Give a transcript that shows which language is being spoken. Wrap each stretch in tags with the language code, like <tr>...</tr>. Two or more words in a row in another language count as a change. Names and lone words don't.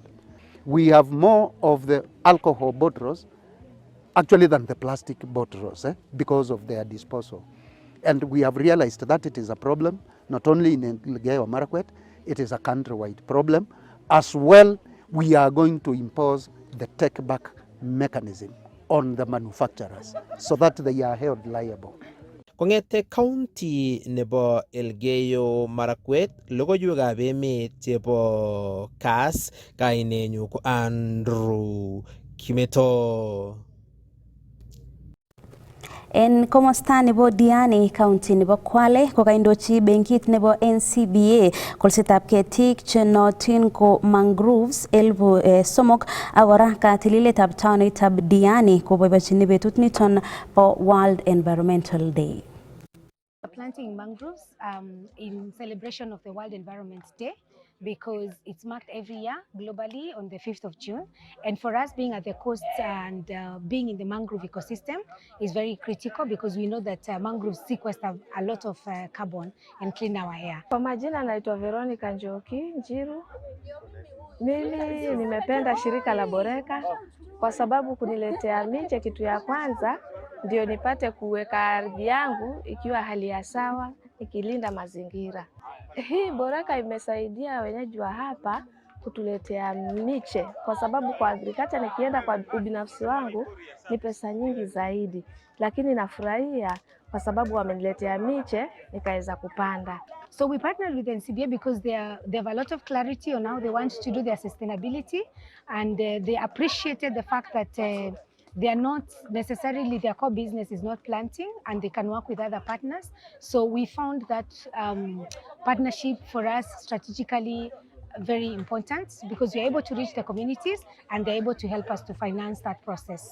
<en>We have more of the alcohol bottles actually than the plastic bottles because of their disposal. And we have realized that it is a problem, not only in Elgeyo Marakwet, it is a countrywide problem. As well, we are going to impose the take-back mechanism on the manufacturers so that they are held liable.</en> <kln>Kongete county nebo Elgeyo Marakwet, logoiwekab emet chebo KASS, kainenyu ko Andrew Kimeto. En komosta nebo Diani County nebo Kwale kokaindochi benkit nebo NCBA kolsetab ketik chenotin ko mangroves 3,000 ak kora katililetab taonitab Diani koboibochini betut niton po World Environmental Day.</kln> <en>Planting mangroves in celebration of the World Environment Day, because it's marked every year globally on the 5th of June. And for us, being at the coast and being in the mangrove ecosystem is very critical, because we know that mangroves sequester a lot of carbon and clean our air.</en> <sw>Kwa majina naitwa Veronica Njiru. Mimi nimependa shirika la Boreka kwa sababu kuniletea miche, kitu ya kwanza ndio nipate kuweka ardhi yangu ikiwa hali ya sawa, ikilinda mazingira. Hii Boreka imesaidia wenyeji wa hapa kutuletea miche, kwa sababu kwa agriculture nikienda kwa ubinafsi wangu ni pesa nyingi zaidi, lakini nafurahia kwa sababu wameniletea miche nikaweza kupanda.</sw> <en>So we partnered with NCBA because they have a lot of clarity on how they want to do their sustainability, and they appreciated the fact that they are not necessarily, their core business is not planting, and they can work with other partners. So we found that partnership for us strategically very important, because we're able to reach the communities and they're able to help us to finance that process.</en>